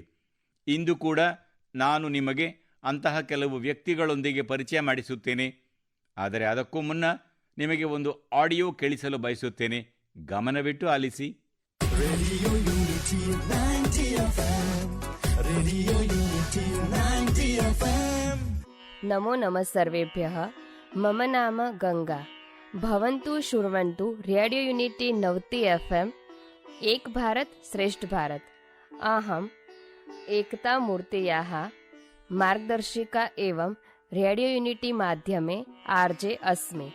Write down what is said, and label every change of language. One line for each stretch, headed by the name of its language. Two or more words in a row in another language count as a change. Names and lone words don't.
Kannada: ಇಂದು ಕೂಡ ನಾನು ನಿಮಗೆ ಅಂತಹ ಕೆಲವು ವ್ಯಕ್ತಿಗಳೊಂದಿಗೆ ಪರಿಚಯ ಮಾಡಿಸುತ್ತೇನೆ. ಆದರೆ ಅದಕ್ಕೂ ಮುನ್ನ ನಿಮಗೆ ಒಂದು ಆಡಿಯೋ ಕೇಳಿಸಲು ಬಯಸುತ್ತೇನೆ. ಗಮನವಿಟ್ಟು ಆಲಿಸಿ. ರೇಡಿಯೋ ಯೂನಿಟಿ 90 FM. ರೇಡಿಯೋ ಯೂನಿಟಿ 90 FM.
Sanskrit: नमो नमः सर्वेभ्यः. मम नाम गंगा. भवन्तु शृण्वन्तु रेडियो यूनिटी 90 FM. एक भारत श्रेष्ठ भारत. अहम् एकता मूर्तेयाः मार्गदर्शिका एवं रेडियो यूनिटी माध्यमे आर्जे अस्मि.